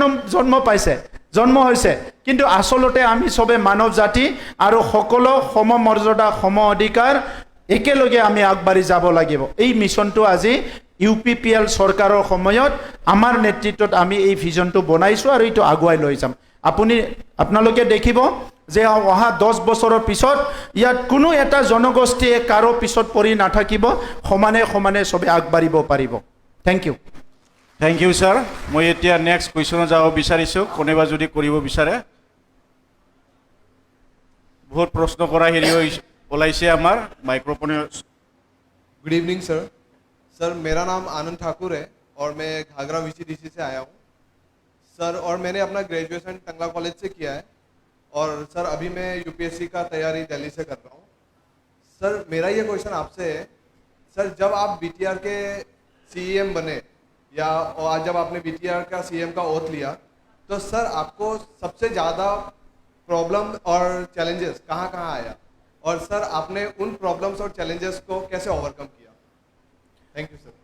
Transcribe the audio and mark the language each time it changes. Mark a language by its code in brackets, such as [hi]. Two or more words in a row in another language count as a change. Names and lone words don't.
[as] জন্ম হৈছে কিন্তু আসলতে আমি সবে মানৱ জাতি আৰু সকলো সমমৰ্যাদা সম অধিকাৰ একেলগে আমি আগবাঢ়ি যাব লাগিব এই মিছনটো আজি ইউপিপিএল চৰকাৰৰ সময়ত আমাৰ নেতৃত্বত আমি এই ভিজনটো বনাইছো আৰু এইটো আগুৱাই লৈ যাম আপোনালোকে দেখিব যে অহা 10 বছৰৰ পিছত ইয়াত কোনো এটা জনগোষ্ঠীয়ে কাৰো পিছত পৰি নাথাকিব সমানে সবে আগবাঢ়িব পাৰিব [en] thank you [as] স্যাৰ মই এতিয়া [en] next question [as] যাব বিচাৰিছোঁ কোনেবা যদি কৰিব বিচাৰে বহুত প্ৰশ্ন কৰা হেৰি ওলাইছে আমাৰ মাইক্रोफोन [en] good evening sir [hi] मेरा नाम आनंद ठाकुर है और मैं घाघरा VCDC से आया हूँ सर और मैंने अपना ग्रेजुएशन टंगला कॉलेज से किया है और सर अभी मैं UPSC का तैयारी दिल्ली से कर रहा हूँ सर मेरा ये क्वेश्चन आपसे है सर जब आप BTR के CEM बने या आज जब आपने BTR का CEM का ओथ लिया तो सर आपको सबसे ज़्यादा प्रॉब्लम और चैलेंजेस कहाँ आया और सर आपने उन प्रॉब्लम्स और चैलेंजेस को कैसे ओवरकम किया [en] thank you sir